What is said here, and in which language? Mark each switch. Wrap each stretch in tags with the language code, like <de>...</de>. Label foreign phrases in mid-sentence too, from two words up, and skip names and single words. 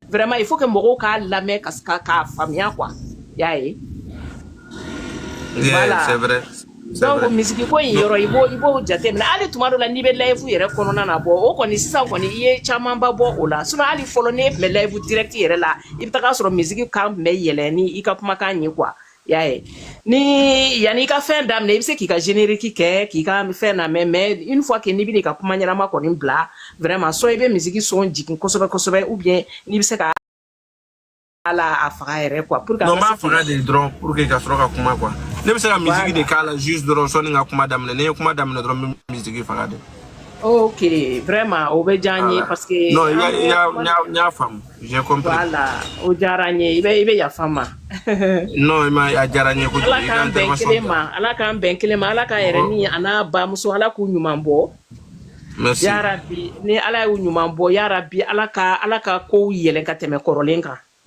<fr>vraiment il faut que</fr> <bm>mɔgɔw k'a lamɛn k'a faamuya quoi y'a ye</bm> <fr>voilà c'est vrai</fr> <bm>donc misiki ko in yɔrɔ i b'o jateminɛ hali tuma dɔ la n'i bɛ live yɛrɛ kɔnɔna na bɔ o kɔni sisan kɔni i ye camanba bɔ o la sinon hali fɔlɔ n'e tun bɛ live direct yɛrɛ la i bɛ taga sɔrɔ misiki kan tun bɛ yɛlɛ ni i ka kumakan ye quoi y'a ye ni yanni i ka fɛn daminɛ i bɛ se k'i ka générique kɛ k'i ka fɛn lamɛn</bm> <fr>mais une fois que</fr> <bm>n'i bɛ n'i ka kuma ɲɛnama kɔni bila</bm> <fr>vraiment soit</fr> <bm>i bɛ misiki son jigin kosɛbɛ kosɛbɛ</bm> <fr>ou bien</fr> <bm>n'i bɛ se ka ala a faga yɛrɛ</bm> <fr>quoi pour que</fr> <bm>non m'a faga de dɔrɔn</bm> <fr>pour que</fr> <bm>ka sɔrɔ ka kuma quoi ne bɛ se ka musique de k'a la juste dɔrɔn sɔnni ka kuma daminɛ ne ye kuma daminɛ dɔrɔn n bɛ musique faga de. ok vraiment o bɛ diya n ye</bm> <fr>parce que.</fr> <bm>non n y'a faamu</bm> <fr>j'ai compris.</fr> <bm>voilà o diyara n ye i bɛ yafa n ma. non a diyara n ye kojugu. ala k'an bɛn kelen ma ala k'an bɛn kelen ma ala ka yɛrɛ ni a n'a bamuso ala k'u ɲuman bɔ. merci yarabi ni ala y'u ɲuman bɔ yarabi ala ka kow yɛlɛ ka tɛmɛ kɔrɔlen kan.</bm>